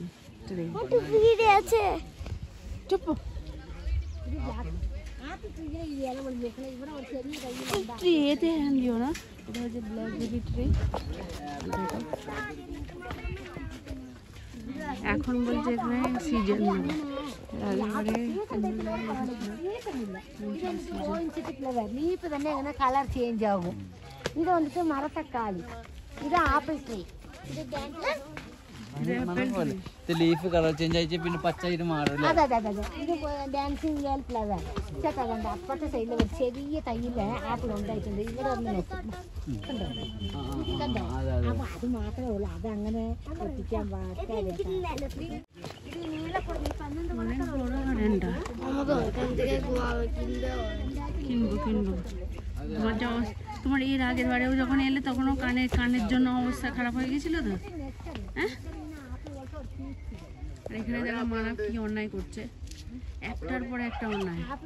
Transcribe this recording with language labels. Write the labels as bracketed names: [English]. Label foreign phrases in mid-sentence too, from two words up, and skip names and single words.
[Bangla] আছে। এতে হ্যান্ড দিও না, এটা হচ্ছে [English] blackberry tree. [Bangla] এখন বলছে এখানে সিজন [Malayalam] ലീഫ് തന്നെ ഇങ്ങനെ [English] colour change [Malayalam] ആകും. ഇത് വന്നിട്ട് മരത്തക്കാളി, ഇത് [English] apple tree, [Malayalam] ലീഫ് [English] colour change [Malayalam] ആയിട്ട് പിന്നെ പച്ചായിട്ട് മാറില്ല. അതെ അതെ അതെ, ഇത് [English] dancing girl flower. [Malayalam] ചേട്ടാ കണ്ട അപ്പുറത്തെ സൈഡിൽ ഒരു ചെറിയ തൈയില് ആപ്പിൾ ഉണ്ടായിട്ടുണ്ട്, ഇവിടെ ഒന്ന് കണ്ടോ കണ്ടോ. അപ്പൊ അത് മാത്രമേ ഉള്ളൂ, അതങ്ങനെ എത്തിക്കാൻ പാടില്ല. [Bangla] কিনবো। তোমার এর আগের বারেও যখন এলে তখনও কানের জন্য অবস্থা খারাপ হয়ে গেছিল তো, হ্যাঁ? এখানে দেখো মানা কি অন্যায় করছে, একটার পর একটা অন্যায়।